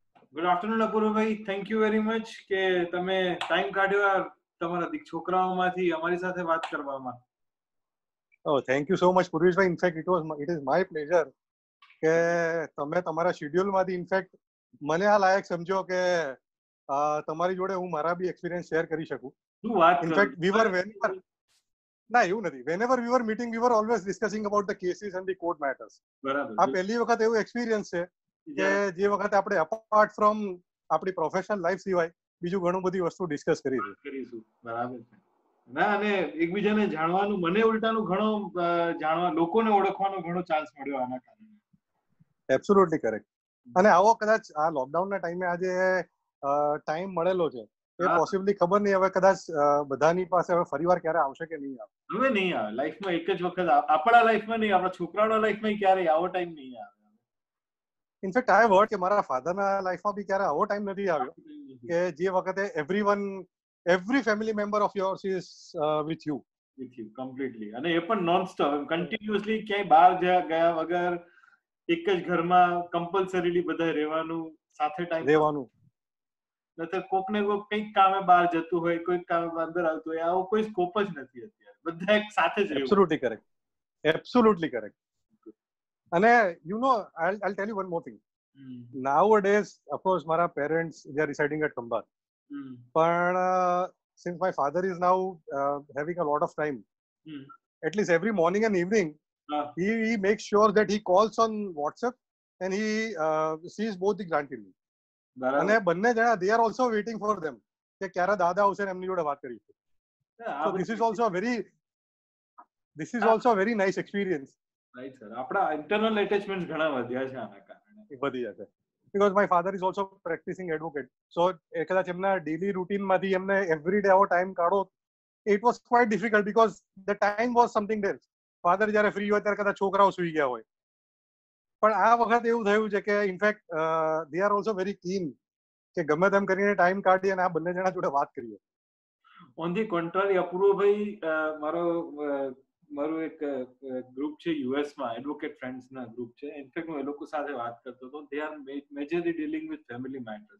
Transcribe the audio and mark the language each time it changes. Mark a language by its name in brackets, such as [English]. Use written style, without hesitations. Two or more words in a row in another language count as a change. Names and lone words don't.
[English] good afternoon [Gujarati] અપૂર્વભાઈ, [English] thank you very much [Gujarati] કે તમે ટાઈમ કાઢ્યો આ તમારા છોકરાઓમાંથી અમારી સાથે વાત કરવામાં. [English] Oh, thank you so much, Purvishbhai. In fact, it is my pleasure [Gujarati] કે તમે તમારા શેડ્યુલમાંથી ઇનફેક્ટ મને આ લાયક સમજો કે તમારી જોડે હું મારા બી એક્સપિરિયન્સ શેર કરી શકું. શું વાત ઇનફેક્ટ ના એવું નથી. [English] whenever we were meeting, we were always discussing about the cases and the court matters. [Gujarati] બરાબર. આ પહેલી વખત એવું એક્સપિરિયન્સ છે કે જે વખતે આપણે [English] apart from [Gujarati] આપણી [English] professional life [Gujarati] સિવાય બીજું ઘણું બધી વસ્તુ ડિસ્કસ કરીશું. બરાબર છે. ના, અને એકબીજાને જાણવાનું, મને ઉલટાનું ઘણો જાણવા, લોકોને ઓળખવાનો ઘણો ચાન્સ મળ્યો આના કારણે. [English] absolutely correct. [Gujarati] અને આવો કદાચ આ લોકડાઉનના ટાઈમે આજે ટાઈમ મળેલો છે એ પોસિબલી ખબર નહીં હવે કદાચ બધાની પાસે હવે ફરીવાર ક્યારે આવશે કે નહીં આવે. હવે નહીં આવે. લાઈફમાં એક જ વખત, આપણા લાઈફમાં નહીં, આપણા છોકરાઓના લાઈફમાં ક્યારેય આવો ટાઈમ નહીં આવે. [English] in fact I have heard [Gujarati] કે મારા ફાધરના લાઈફમાં બી ક્યારે આવો ટાઈમ નથી આવ્યો કે જે વખતે [English] every family member of yours is with you [Gujarati] completely. અને એ પણ [English] non stop, [Gujarati] કન્ટિન્યુઅસલી ક્યાંય બહાર ગયા વગર એક જ ઘરમાં કમ્પલસરીલી બધા રહેવાનું, સાથે ટાઈમ રહેવાનું. નતર કોક ને કોક કંઈક કામે બહાર જતું હોય, કોઈક કામે અંદર આવતું હોય, આવો કોઈ સ્કોપ જ નથી અત્યારે. બધા એક સાથે જ રહેવું. [English] absolutely correct. અને I'll tell you one more thing. Nowadays, of course, my parents, they are residing at Khambat. But since my father is now having a lot of time, at least every morning and evening, he makes sure that he calls on WhatsApp and he sees both the grandchildren. [Gujarati] અને બંને જણા [English] they are also waiting for them [Gujarati] કે ક્યારે દાદા આવશે ને એમની જોડે વાત કરીશું. [English] So this is also a very nice experience. Right, sir. [Gujarati] આપણા [English] internal attachments [Gujarati] ઘણા વધ્યા છે આના કારણે. વધી જશે. [English] Because my father is also practicing advocate. So [Gujarati] કદાચ એમના [English] daily routine [Gujarati] માંથી એમને [English] every day [Gujarati] આવો time કાઢો, [English] it was quite difficult because the time was something else. [Gujarati] Father જ્યારે free હોય ત્યારે કદાચ છોકરાઓ સુઈ ગયા હોય. પણ આ વખત એવું થયું છે કે ઇનફેક્ટ [English] they are also very keen [Gujarati] કે ગમે તેમ કરીને ટાઈમ કાઢી અને આ બંને જણા જોડે વાત કરીએ. [English] on the contrary [Gujarati] અપૂર્વભાઈ, મારું એક ગ્રુપ છે યુએસમાં, [English] advocate friends [Gujarati] ગ્રુપ છે. ઇનફેક્ટ હું એ લોકો સાથે વાત કરતો હતો. [English] they are majorly dealing with family matters.